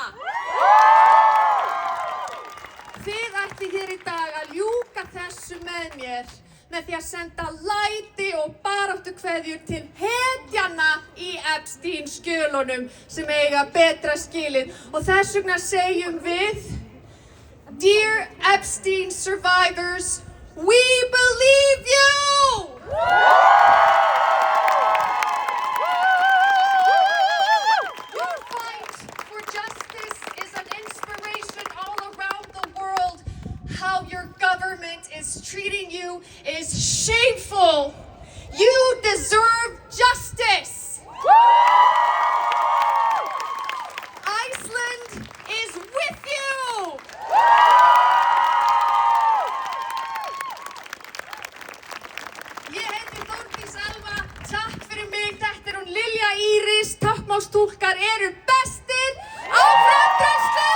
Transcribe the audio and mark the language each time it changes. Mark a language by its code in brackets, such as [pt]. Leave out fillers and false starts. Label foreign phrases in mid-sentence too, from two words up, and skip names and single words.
[is] Þið ætti hér í dag að ljúka þessu með mér með því að senda læti og baráttukveðjur til hetjanna í Epstein-skjölunum sem eiga betra skilið. Og þess vegna segjum við: [en] Dear Epstein survivors, we believe you! Your fight for justice is an inspiration all around the world. How your government is treating you is shameful. You deserve justice. Iceland is with you. [is] Ég heiti Þórdís Elva, takk fyrir mig, þetta er hún Lilja Íris, táknmálstúlkar eru bestir, áfram Druslur!